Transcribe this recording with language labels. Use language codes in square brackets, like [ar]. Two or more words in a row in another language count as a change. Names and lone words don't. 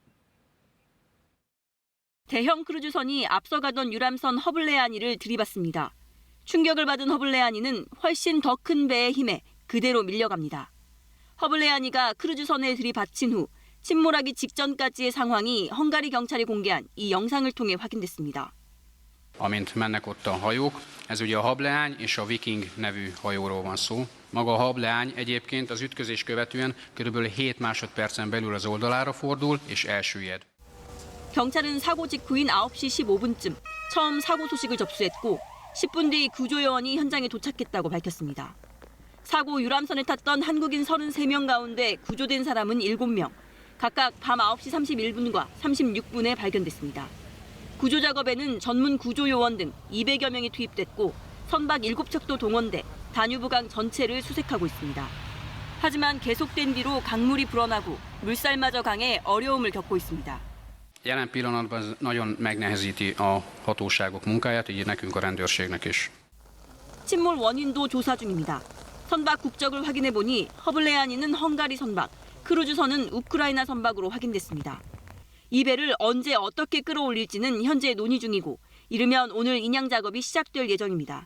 [ko] 대형 크루즈선이 앞서가던 유람선 허블레아니를 들이받습니다. 충격을 받은 허블레아니는 훨씬 더 큰 배의 힘에 그대로 밀려갑니다. 허블레아니가 크루즈선에 들이받친 후 침몰하기 직전까지의 상황이 헝가리 경찰이 공개한 이 영상을 통해 확인됐습니다. [hu] Amint mennek ott a hajók, ez ugye a Hableány és a Viking nevű hajóról van szó. Maga a Hableány egyébként az ütközés követően körülbelül 7 másodpercen belül az oldalára fordul és elsüllyed. [ko] 경찰은 사고 직후인 9시 15분쯤 처음 사고 소식을 접수했고 10분 뒤 구조요원이 현장에 도착했다고 밝혔습니다. 사고 유람선에 탔던 한국인 33명 가운데 구조된 사람은 7명, 각각 밤 9시 31분과 36분에 발견됐습니다. 구조 작업에는 전문 구조요원 등 200여 명이 투입됐고 선박 7척도 동원돼 다뉴브강 전체를 수색하고 있습니다. 하지만 계속된 뒤로 강물이 불어나고 물살마저 강해 어려움을 겪고 있습니다. [hu] Jelen pillanatban ez nagyon megnehezíti a hatóságok munkáját, így nekünk a rendőrségnek is. [ko] 침몰 원인도 조사 중입니다. 선박 국적을 확인해 보니 허블레아니는 헝가리 선박, 크루즈선은 우크라이나 선박으로 확인됐습니다. 이 배를 언제 어떻게 끌어올릴지는 현재 논의 중이고 이르면 오늘 인양 작업이 시작될 예정입니다.